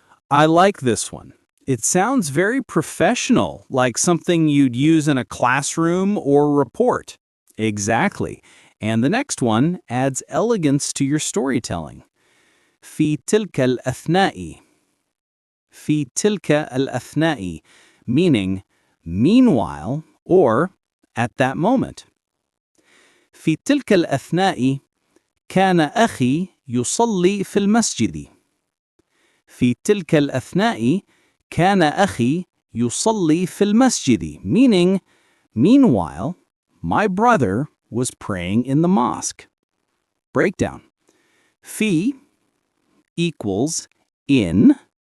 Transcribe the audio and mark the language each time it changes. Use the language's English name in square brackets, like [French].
[English] I like this one. It sounds very professional, like something you'd use in a classroom or report. Exactly. And the next one adds elegance to your storytelling. [Arabic] في تلك الأثناء. [English] في تلك الأثناء, meaning meanwhile or at that moment. [Arabic] في تلك الأثناء كان أخي يصلي في المسجد. في تلك الأثناء كان أخي يصلي في المسجد, [English] meaning meanwhile my brother was praying in the mosque. Breakdown. في equals in.